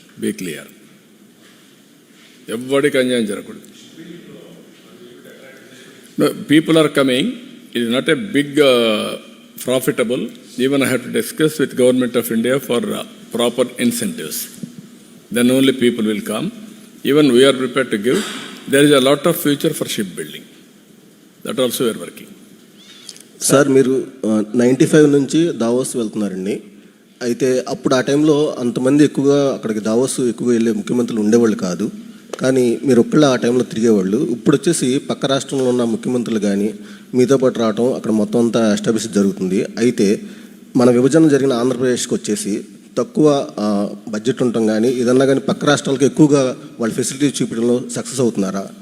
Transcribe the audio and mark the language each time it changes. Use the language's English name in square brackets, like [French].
[English] Be clear. [Telugu] ఎవ్వడికి అన్యాయం జరగకూడదు. [English] People are coming. It is not a big profitable. Even I have to discuss with government of India for proper incentives. Then only people will come. Even we are prepared to give. There is a lot of future for shipbuilding. That also we are working. [Telugu] Sir, మీరు 95 నుంచి Davos వెళ్తున్నారండి. అయితే అప్పుడు ఆ టైంలో అంతమంది ఎక్కువగా అక్కడికి దావోస్ ఎక్కువగా వెళ్ళే ముఖ్యమంత్రులు ఉండేవాళ్ళు కాదు. కానీ మీరు ఒక్కళ్ళ ఆ టైంలో తిరిగేవాళ్ళు. ఇప్పుడు వచ్చేసి పక్క రాష్ట్రంలో ఉన్న ముఖ్యమంత్రులు కానీ మీతో పాటు రావటం, అక్కడ మొత్తం అంతా ఎస్టాబ్లిష్ జరుగుతుంది. అయితే మన విభజన జరిగిన ఆంధ్రప్రదేశ్కి వచ్చేసి తక్కువ బడ్జెట్ ఉండటం కానీ ఏదన్నా కానీ పక్క రాష్ట్రాలకు ఎక్కువగా వాళ్ళ ఫెసిలిటీ చూపించడంలో సక్సెస్ అవుతున్నారా?